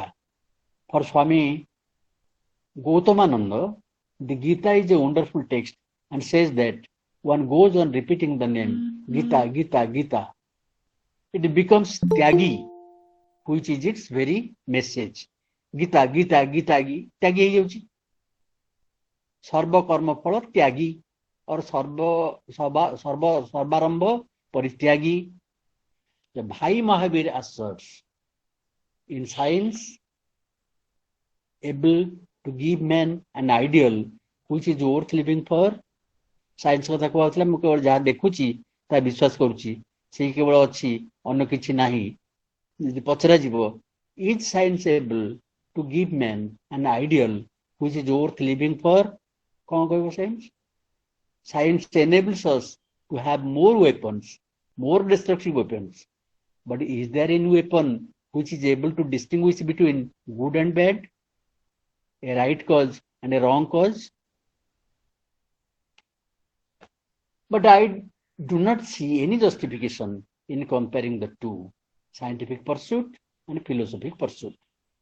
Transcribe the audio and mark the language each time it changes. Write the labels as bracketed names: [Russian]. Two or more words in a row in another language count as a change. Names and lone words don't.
[English] For Swami Gautamananda, the Gita is a wonderful text and says that one goes on repeating the name Gita, Gita, Gita. It becomes Tyagi, which is its very message. [Odia] Gita, Gita, Gita, Tyagi ହେଇଯାଉଛି। ସର୍ବକର୍ମ ଫଳ ତ୍ୟାଗୀ [Hindi] और सर्वारंभ परित्यागी। [English] The Bhai Mahavir asserts, in science, able to give man an ideal which is worth living for. [Odia] ସାଇନ୍ସ କଥା କୁହାଉଥିଲା, ମୁଁ କେବଳ ଯାହା ଦେଖୁଛି ତାହା ବିଶ୍ୱାସ କରୁଛି, ସେଇ କେବଳ ଅଛି, ଅନ୍ୟ କିଛି ନାହିଁ। ଯଦି ପଚରା ଯିବ, [English] is science able to give man an ideal which is worth living for? [Odia] କଣ କହିବ ସାଇନ୍ସ? [English] Science enables us to have more weapons, more destructive weapons. But is there any weapon which is able to distinguish between good and bad, a right cause and a wrong cause? But I do not see any justification in comparing the two, scientific pursuit and philosophic pursuit.